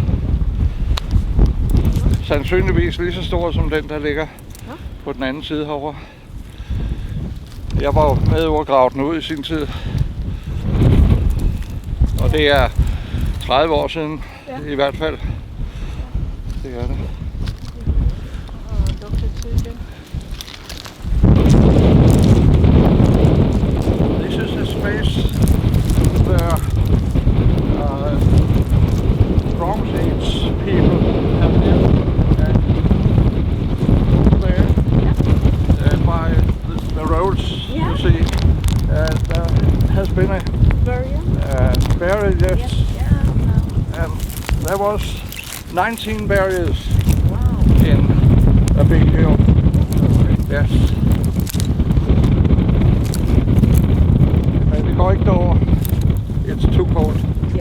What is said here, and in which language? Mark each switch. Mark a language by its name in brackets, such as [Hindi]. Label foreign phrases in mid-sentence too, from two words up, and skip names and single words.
[Danish] Sandsynligvis lige så stor som den, der ligger på den anden side herovre. Jeg var jo med over at grave den ud i sin tid. Og det er 30 år siden, i hvert fald. Det er det. Og lugter til igen. [English] This is a space where Bronze Age people have lived, and over there by the roads you see, there has been a burial, yes, and there was 19 burials in a big hill. Yes. [Danish] Men vi går ikke derover. [English] It's too cold. Yeah.